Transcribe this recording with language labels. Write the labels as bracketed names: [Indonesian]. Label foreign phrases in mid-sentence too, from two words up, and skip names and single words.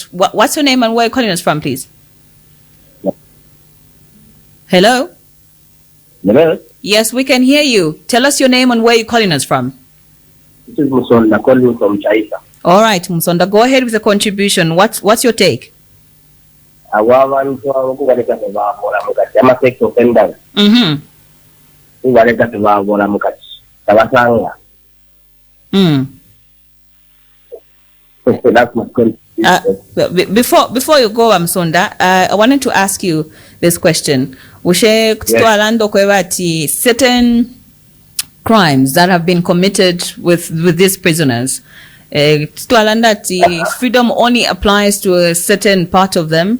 [English] What's your name and where are you calling us from, please? Hello? Hello? Yes, we can hear you. Tell us your name and where you're calling us from. This is Musonda calling from Chaisa. All right, Musonda, go ahead with the contribution. What's your take? [Bemba] Abantu kubaleka tebaakola mukati amasex offenders. Kubaleka tebaakola mukati tabasanga. [English] That's my Before you go, Musonda, I wanted to ask you this question. Certain crimes that have been committed with these prisoners, freedom only applies to a certain part of them.